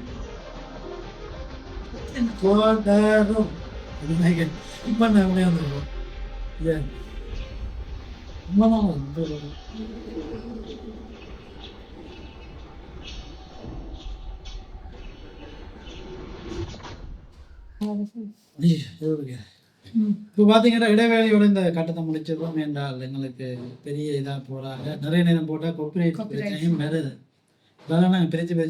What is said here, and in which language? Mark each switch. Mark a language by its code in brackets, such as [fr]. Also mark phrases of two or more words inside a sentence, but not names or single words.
[id] Kodaru, ini lagi, mana yang itu? Ya, mana itu? [ta] இப்போ பார்த்தீங்கன்னா இடைவேளையோட இந்த கட்டத்தை முடிச்சிருக்கோம் என்றால் எங்களுக்கு பெரிய இதாக போகிறாங்க நிறைய நேரம் போட்டால் கொப்பரேட் பிரச்சனையும் வருது அதெல்லாம் நாங்கள் பிரித்து